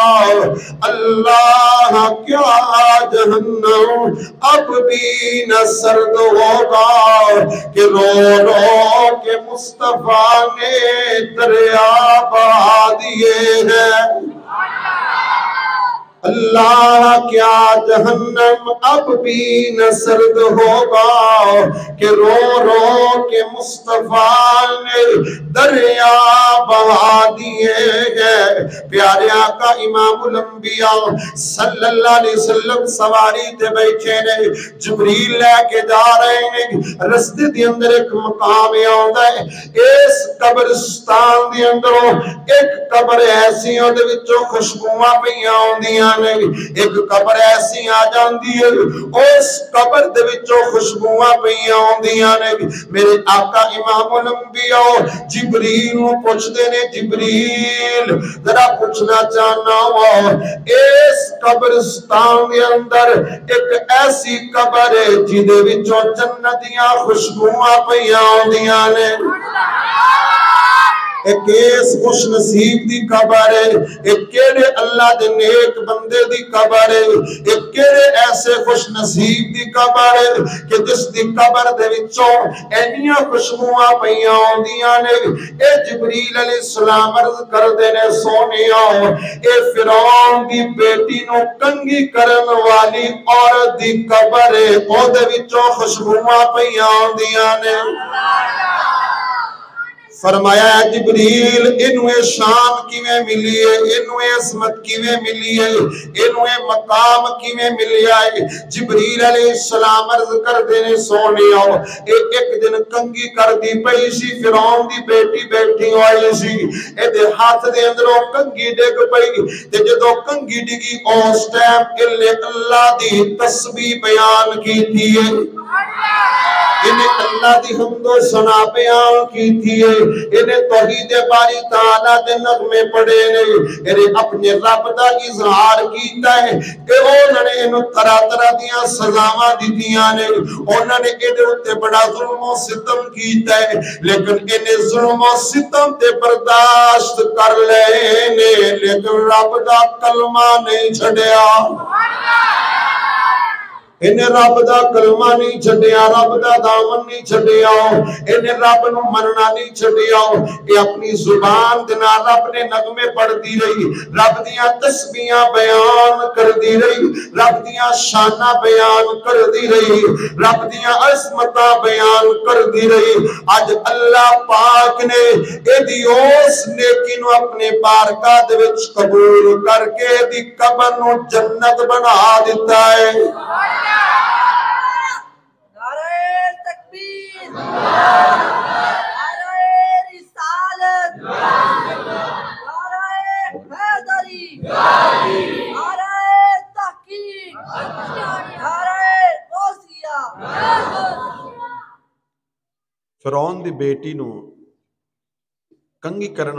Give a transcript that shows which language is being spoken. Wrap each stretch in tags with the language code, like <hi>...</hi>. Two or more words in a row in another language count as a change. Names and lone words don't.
<ur>اللہ کیا جہنم اب بھی نہ سرد ہوگا کہ رو رو کے مصطفیٰ نے دریا بہا دیے ہیں اللہ کیا جہنم اب بھی نہ سرد ہوگا کہ رو رو کے مصطفیٰ نے دریا بہا دیے گئے پیارے</ur> <pa>آقا امام الانبیاء</pa> <ar>صلی اللہ علیہ وسلم</ar> <pa>سواری تے بیٹھے نے جبریل لے کے جا رہے ہیں رستے دے اندر ایک مقام آندا ہے اس قبرستان دے اندروں ایک قبر ایسی دے وچوں خوشبوواں پیاں آندیاں ایک قبر ایسی آ جاندی ہے اس قبر دے وچوں خوشبوواں پیاں ہوندیاں نے میرے آقا امام الانبیاء جبریل نوں پوچھدے نے جبریل ذرا پوچھنا چاہنا ہوں اس قبرستان دے اندر ایک ایسی قبر ہے جدے وچوں جنت دیاں خوشبوواں پیاں ہوندیاں نے ایک اس خوش نصیب دی قبر ہے، ایک کیڑے اللہ دے نیک بندے دی قبر ہے، ایک کیڑے ایسے خوش نصیب دی قبر ہے کہ جس دی قبر دے وچوں اینیاں خوشبوئاں پیاں ہوندیاں نے۔ اے جبریل علیہ السلام عرض کر دینے سونیاں، اے فرعون دی بیٹی نو کنگھی کرن والی عورت دی قبر ہے، او دے وچوں خوشبوئاں پیاں ہوندیاں نے۔ فرمایا جبریل انویں شان کیویں ملی ہے، انویں عظمت کیویں ملی ہے، انویں مقام کیویں ملیا ہے۔ جبریل علیہ السلام عرض کر دینے سونے آؤ، ایک دن کنگھی کر دی پئی سی، فرعون دی بیٹی بیٹھی ہوئی سی، اے دے ہاتھ دے اندروں کنگھی ڈگ پئی، تے جدو کنگھی ڈگی اس ٹائم اللہ دی تسبیح بیان کی تھی ہے، انہیں اللہ دی حمد و ثنا بیان کی تھی ہے، انہیں توحید باری تعالیٰ دے نغمے پڑے نے، انہیں اپنے رب دا اظہار کیتا ہے کہ انہوں نے انہوں طرح طرح دیاں سزاواں دیتیاں نے، انہوں نے انہوں تے بڑا ظلم و ستم کیتا ہے، لیکن انہیں ظلم و ستم تے برداشت کر لینے، لیکن رب دا کلمہ نہیں چھڑیا، انہیں رب دا کلمہ نہیں چھڑیا، رب دا دامن نہیں چھڑیا، انہیں رب نو مننا نہیں چھڑیا، یہ اپنی زبان دینا رب نے نغمے پڑھ دی رہی، رب دیاں تسبیحاں بیان کر دی رہی، رب دیاں شانہ بیان کر دی رہی، رب دیاں عظمتاں بیان کر دی رہی۔ آج اللہ پاک نے ایدی اس نیکی نو اپنے بارگاہ دے وچ قبول کر کے دی قبر نو جنت بنا دیتا ہے۔ فرعون دی بیٹی نو کنگھی کرن</pa>